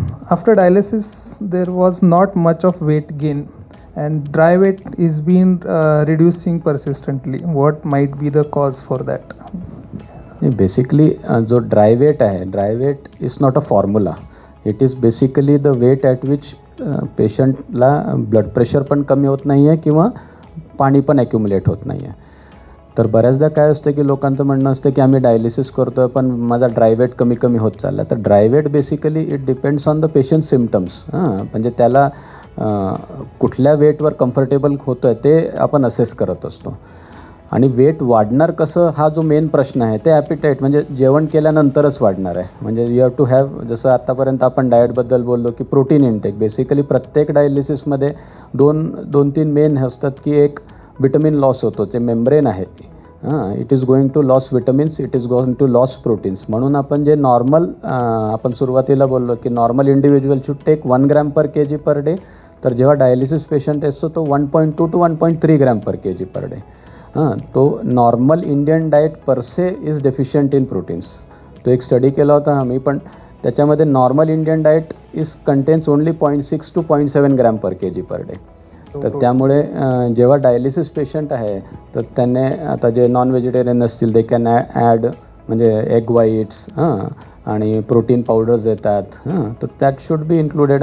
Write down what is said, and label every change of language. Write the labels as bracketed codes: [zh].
[en] After dialysis there was not much of weight gain and dry weight is being reducing persistently. What might be the cause for that? Basically जो dry weight आहे, dry weight is not a formula, it is basically the weight at which [mr] पेशंटला blood pressure पण कमी होत नाही आहे [en] किंवा पाणी पण ॲक्युमुलेट होत नाही आहे. [mr] तर बऱ्याचदा काय असतं की लोकांचं म्हणणं असतं की आम्ही डायलिसिस करतो आहे पण माझा ड्राय वेट कमी होत चालला. तर dry weight basically [en] It depends on the patient symptoms. [mr] म्हणजे त्याला कुठल्या वेटवर कम्फर्टेबल होतं आहे ते आपण असेस करत असतो. आणि वेट वाढणार कसं हा जो मेन प्रश्न आहे ते ॲपिटाईट, म्हणजे जेवण केल्यानंतरच वाढणार आहे. म्हणजे [en] you have to have, [mr] जसं आत्तापर्यंत आपण डाएटबद्दल बोललो की प्रोटीन इंटेक, बेसिकली प्रत्येक डायलिसिसमध्ये दोन तीन मेन असतात की एक विटमिन लॉस होतो, जे मेम्ब्रेन आहे [en] It is going to loss vitamins, it is going to loss proteins. [mr] म्हणून आपण जे नॉर्मल आपण सुरुवातीला बोललो की [en] normal individual should take 1 gram per kg per day, [mr] तर जेव्हा डायलिसिस पेशंट असतो तो 1.2 to 1.3 gram per kg per day. [en] तो normal Indian diet per se is deficient in proteins. [mr] तो एक स्टडी केला होता आम्ही, पण त्याच्यामध्ये [en] Normal Indian diet is contains only 0.6 to 0.7 gram per kg per day. [mr] तर त्यामुळे जेव्हा डायलिसिस पेशंट आहे तर त्याने आता जे नॉन व्हेजिटेरियन असतील ते [en] can add [mr] म्हणजे एग व्हाईट्स आणि प्रोटीन पावडर्स येतात, तर [en] That should be included.